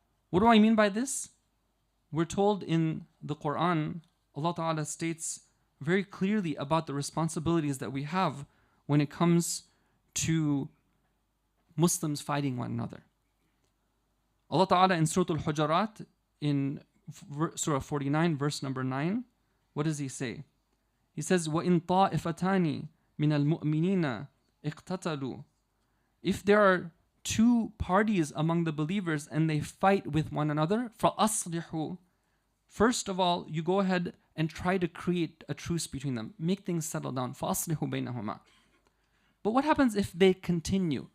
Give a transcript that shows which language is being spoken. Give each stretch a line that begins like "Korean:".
English: What do I mean by this? We're told in the Quran, Allah Ta'ala states very clearly about the responsibilities that we have when it comes to Muslims fighting one another. Allah Ta'ala in Surah Al-Hujurat, in Surah 49, verse number 9, what does He say? He says,
Arabic: وَإِن طَائِفَتَانِ مِنَ الْمُؤْمِنِينَ اقْتَتَلُوا.
English: If there are two parties among the believers and they fight with one another, فَأَصْلِحُوا. First of all, you go ahead and try to create a truce between them. Make things settle down.
Arabic: فَأَصْلِحُوا بَيْنَهُمَا.
English: But what happens if they continue?